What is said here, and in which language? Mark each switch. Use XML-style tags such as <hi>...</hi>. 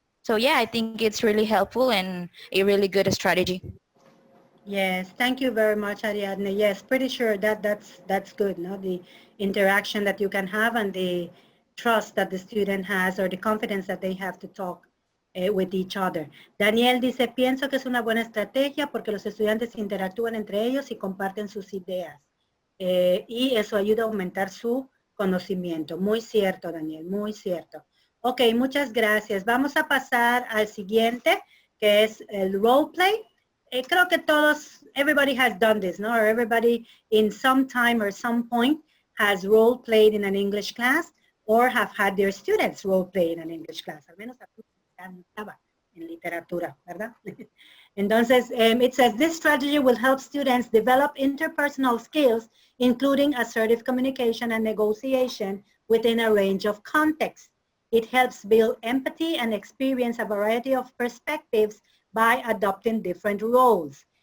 <en>So yeah, I think it's really helpful and a really good strategy. Yes, thank you very much, Ariadne. Yes, pretty sure that's good, no? The interaction that you can have and the trust that the student has or the confidence that they have to talk with each other.</en> <es>Daniel dice, pienso que es una buena estrategia porque los estudiantes interactúan entre ellos y comparten sus ideas. Y eso ayuda a aumentar su conocimiento. Muy cierto, Daniel, muy cierto. Ok, muchas gracias. Vamos a pasar al siguiente, que es el role play. Creo que todos,</es> <en>everybody has done this, no? Or everybody in some time or some point has role played in an English class or have had their students role play in an English class.</en> <es>Al menos estaba en literatura, ¿verdad?</es> <en>Entonces, it says this strategy will help students develop interpersonal skills, including assertive communication and negotiation within a range of contexts. It helps build empathy and experience a variety of perspectives by adopting different roles.</en>